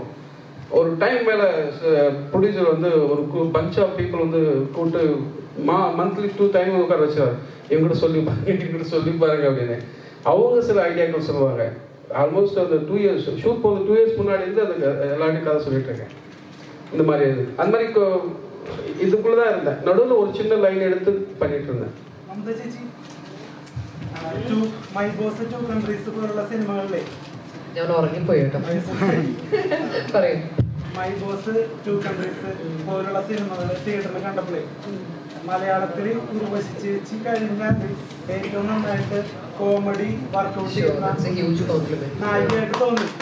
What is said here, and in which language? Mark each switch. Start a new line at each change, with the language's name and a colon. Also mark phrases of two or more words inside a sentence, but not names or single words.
Tamil: ஒரு டைம் மேலே ப்ரொடியூசர் வந்து ஒரு
English: bunch of people
Tamil: வந்து கூப்பிட்டு மந்த்லி 2 டைம் உட்கார வச்சுருவார், இவங்ககிட்ட சொல்லி பாருங்க அப்படின்னு. அவங்க சில ஐடியாக்கள் சொல்லுவாங்க. ஆல்மோஸ்ட் அந்த 2 இயர்ஸ் ஷூட் போகுது, 2 இயர்ஸ் முன்னாடி இருந்து அந்த எல்லாத்தையும் கதை சொல்லிட்டு இருக்கேன். இந்த மாதிரி அந்த மாதிரி இதுக்குள்ளே தான் இருந்தேன். நடுவில் ஒரு சின்ன லைன் எடுத்து பண்ணிட்டு இருந்தேன்.
Malayalam: മൈ ബോസ് 2 കൺട്രീസ് പോലുള്ള സിനിമകളിലെ ഞാൻ ഉറങ്ങിപ്പോയി കേട്ടോ. പറയൂ. മൈ ബോസ് 2 കൺട്രീസ് പോലുള്ള സിനിമകൾ തിയേറ്ററിൽ കണ്ടപ്പോഴേ മലയാളത്തിൽ ഉർവശി ചേച്ചി കഴിഞ്ഞാൽ ഏറ്റവും നന്നായിട്ട് കോമഡി വർക്കൗട്ട് ചെയ്യുന്ന നായികയായിട്ട് തോന്നി.